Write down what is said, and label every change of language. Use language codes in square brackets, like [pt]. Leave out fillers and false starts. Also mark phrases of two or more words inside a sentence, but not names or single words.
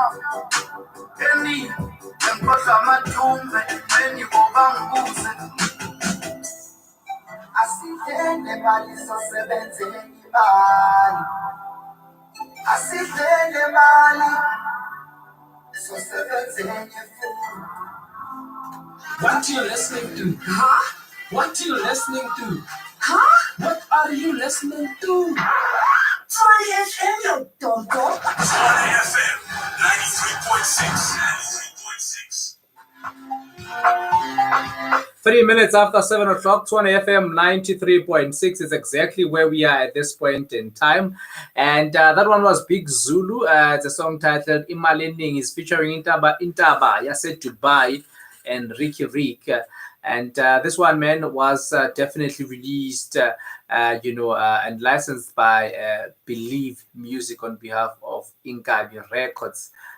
[zu] Eni enkodla madumbe meni obangibuse Asithenge mali sosebenzele imali. Asithenge mali sosebenzele futhi. [en] What you listening to? Huh? What you listening to? Huh? What are you listening to? Tshwane FM, yo tonto. Tshwane FM 93.6. 3 minutes after 7 o'clock, Tshwane FM 93.6 is exactly where we are at this point in time. And that one was Big Zulu. It's a song titled Imalening. Is featuring Intaba Yase Dubai and Ricky Rick. And this one, man, was definitely released, and licensed by Believe Music on behalf of Inkabi Records.